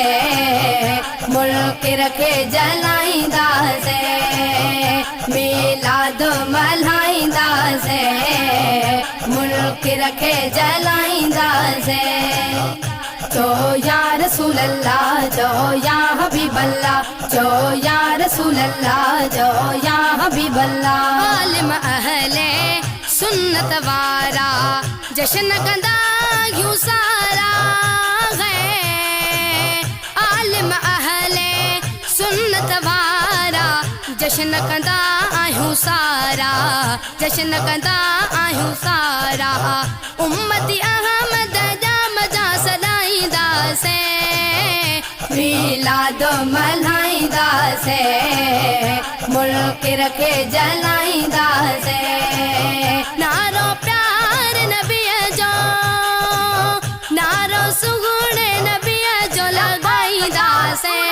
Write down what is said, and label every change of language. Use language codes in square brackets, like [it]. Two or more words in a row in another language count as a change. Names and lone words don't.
[sd] मुल्क रखे जलाईंदा से, मिलाद मनाईंदा से। मुल्क रखे जलाईंदा से। [ar] जो يا رسول الله, जो يا حبيب الله, जो يا رسول الله, जो يا حبيب الله. [sd] आलिम अहले सुन्नत वारा, जश्न कंदा यूं सारा है। आलिम अहले सुन्नत वारा, जश्न कंदा आहियूं सारा, जश्न कंदा आहियूं सारा। उम्मती अहमद जा मजा सदाईंदा से, मिलाद मनाईंदा से। मुल्क रखे जलाईंदा से। नारो प्यार नबी जो, नारो सुगुणे नबी जो लगाईंदा से।